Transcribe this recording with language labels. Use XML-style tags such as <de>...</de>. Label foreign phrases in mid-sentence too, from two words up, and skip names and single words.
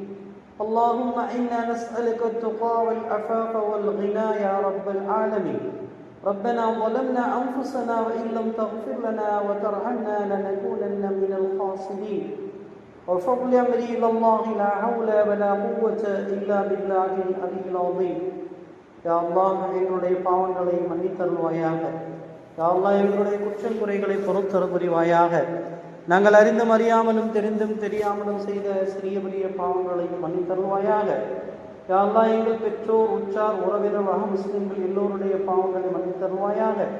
<ar>اللهم إنا نسألك التقى والعفاف والغنى يا رب العالمين. ربنا ظلمنا أنفسنا وإن لم تغفر لنا وترحمنا لنكونن من الخاسرين. وفضل أمري إلى الله لا حول ولا قوة إلا بالله العلي العظيم.</ar> <ta>யா அல்லாஹ், எங்களுடைய பாவங்களை மன்னித்தருள்வாயாக. யா அல்லாஹ், எங்களுடைய குற்றம் குறைகளை பொறுத்தரு புரிவாயாக. நாங்கள் அறிந்தும் அறியாமலும் தெரிந்தும் தெரியாமலும் செய்த சிறிய பெரிய பாவங்களையும் மன்னித்தருள்வாயாக. யா அல்லாஹ், எங்கள் பெற்றோர் உற்றார் உறவினர் முஸ்லிம்கள் எல்லோருடைய பாவங்களை மன்னித்தருள்வாயாக.</ta>